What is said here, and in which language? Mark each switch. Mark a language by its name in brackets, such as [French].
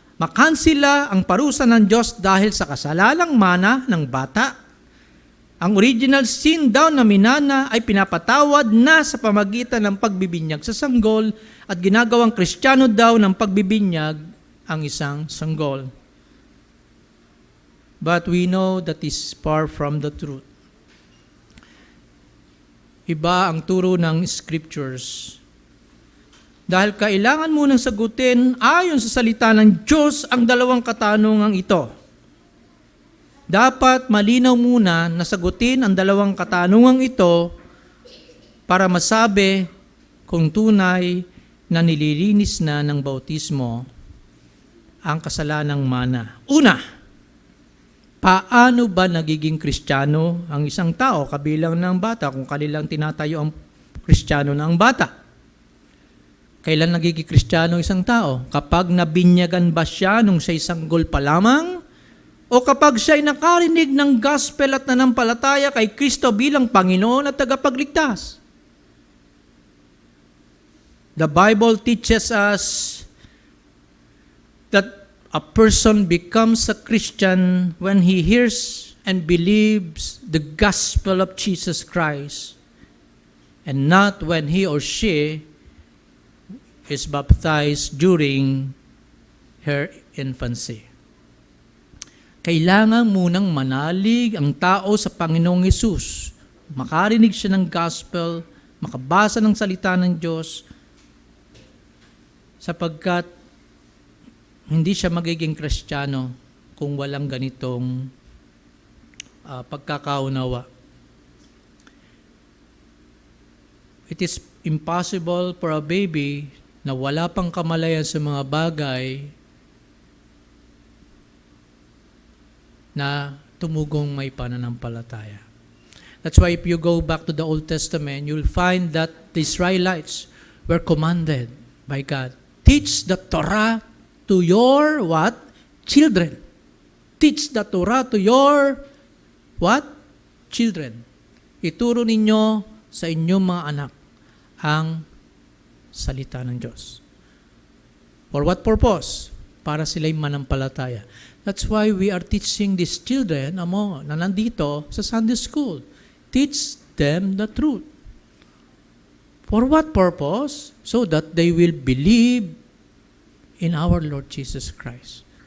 [Filipino] makansila ang parusa ng Diyos dahil sa kasalalang mana ng bata. Ang original sin daw na minana ay pinapatawad na sa pamagitan ng pagbibinyag sa sanggol at ginagawang Kristiyano daw ng pagbibinyag ang isang sanggol. [English] But we know that is far from the truth. [Filipino] Iba ang turo ng scriptures. Dahil kailangan munang sagutin ayon sa salita ng Diyos ang dalawang katanungang ito. Dapat malinaw muna na sagutin ang dalawang katanungang ito para masabi kung tunay na nililinis na ng bautismo ang kasalanang mana. Una, paano ba nagiging Kristiyano ang isang tao kabilang ng bata kung kanilang tinatayo ang Kristiyano na ang bata? Kailan nagiging Kristiyano ang isang tao? Kapag nabinyagan ba siya nung siya isang sanggol pa lamang? O kapag siya ay nakarinig ng gospel at nanampalataya kay Kristo bilang Panginoon at tagapagligtas? [English] The Bible teaches us that a person becomes a Christian when he hears and believes the gospel of Jesus Christ, and not when he or she is baptized during her infancy. [Filipino] Kailangan munang manalig ang tao sa Panginoong Hesus, makarinig siya ng gospel, makabasa ng salita ng Diyos, sapagkat hindi siya magiging Kristiyano kung walang ganitong pagkakaunawa. [English] It is impossible for a baby [Filipino] na wala pang kamalayan sa mga bagay na tumugong may pananampalataya. [English] That's why if you go back to the Old Testament, you'll find that the Israelites were commanded by God, teach the Torah to your what? Children. Teach the Torah to your what? Children. [Filipino] Ituro ninyo sa inyong mga anak ang salita ng Diyos. [English] For what purpose? [Filipino] Para sila'y manampalataya. [English] That's why we are teaching these children [Filipino] na nandito sa Sunday school. [English] Teach them the truth. For what purpose? So that they will believe in our Lord Jesus Christ.